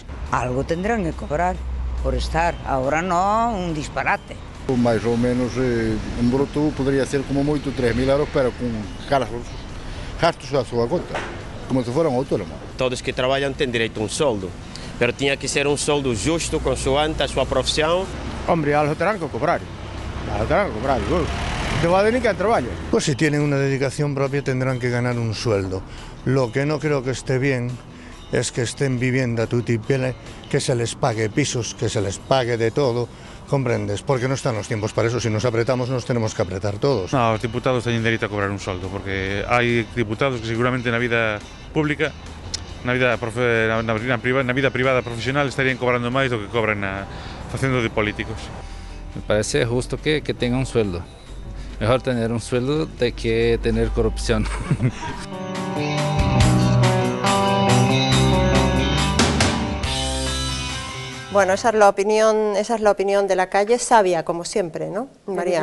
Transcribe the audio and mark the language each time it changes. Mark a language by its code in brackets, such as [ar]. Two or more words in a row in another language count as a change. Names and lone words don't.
[es] Algo tendrán que cobrar por estar, [gl] agora non un disparate. Mais ou menos en bruto podría ser como moito 3.000 euros, pero con gastos a súa conta, como se fora un autónomo. [pt] Todos que trabalham têm direito a um soldo, pero tinha que ser um soldo justo, consoante a sua profissão. [es] Hombre, algo terán que cobrar, no va de ni que trabajo. Pues si tienen una dedicación propia tendrán que ganar un sueldo. Lo que no creo que esté bien es que estén viviendo a tutti pele, que se les pague pisos, que se les pague de todo, comprendes, porque no están los tiempos para eso. Si nos apretamos nos tenemos que apretar todos. No, [gl] os diputados teñen dereito a cobrar un soldo, porque hai diputados que seguramente na vida pública, na vida privada profesional estarían cobrando máis do que cobran facendo de políticos. [es] Me parece justo que tenga un sueldo. Mejor tener un sueldo de que tener corrupción. Bueno, esa es la opinión de la calle, sabia como siempre, ¿no, María?